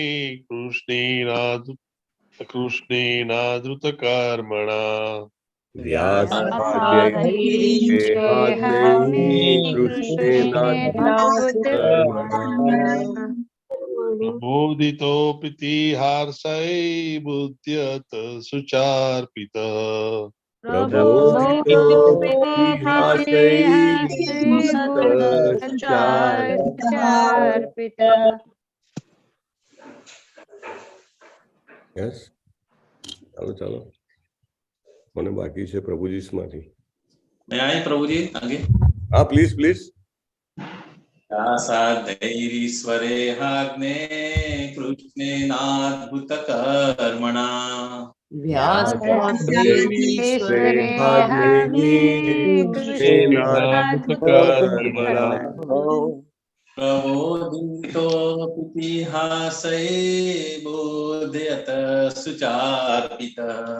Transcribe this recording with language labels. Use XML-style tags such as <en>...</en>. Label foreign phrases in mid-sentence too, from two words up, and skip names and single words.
<sa>कृष्णेनाद्भुत कर्मणा प्रबोधितो पितिहासै बुद्ध्यत सुचार्पितः यस.</sa> <gu>ચાલો ચાલો, મને બાકી છે પ્રભુજી માંથી.</gu> <hi>मैं आए प्रभु जी आगे. हाँ,</hi> <en>please please.</en> <sa>व्यासाधीरीश्वरे हाग्ने कृष्णेनाद्भुत कर्मणा प्रबोधितो इतिहासै बोध्यत सुचार्पितः</sa>